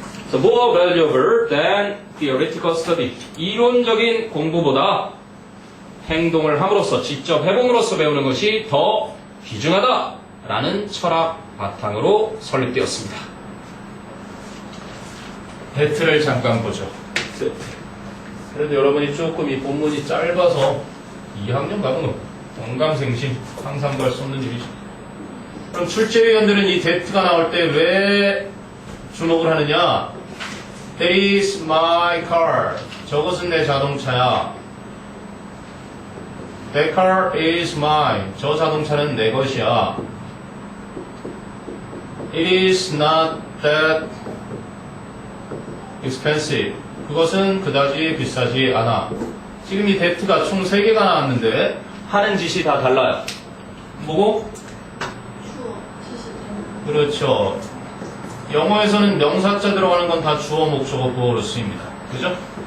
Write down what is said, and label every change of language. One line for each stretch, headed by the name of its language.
English: So more valuable than theoretical study.
Korean: 이론적인 공부보다 행동을 함으로써, 직접 해봄으로써 배우는 것이 더 귀중하다라는 철학 바탕으로 설립되었습니다. 대트를 잠깐 보죠. 세트. 그래도 여러분이 조금 이 본문이 짧아서 2학년 가면 언감생심 항상 갈 수 없는 일이죠. 그럼 출제위원들은 이 대트가 나올 때 왜 주목을 하느냐?
English: That is my car.
Korean: 저것은 내 자동차야.
English: That car is mine.
Korean: 저 자동차는 내 것이야.
English: It is not that expensive.
Korean: 그것은 그다지 비싸지 않아. 지금 이 that가 총 3개가 나왔는데 하는 짓이 다 달라요. 뭐고? 주어, 지시, 그렇죠. 영어에서는 명사자 들어가는 건 다 주어, 목적어, 보어로 쓰입니다. 그죠?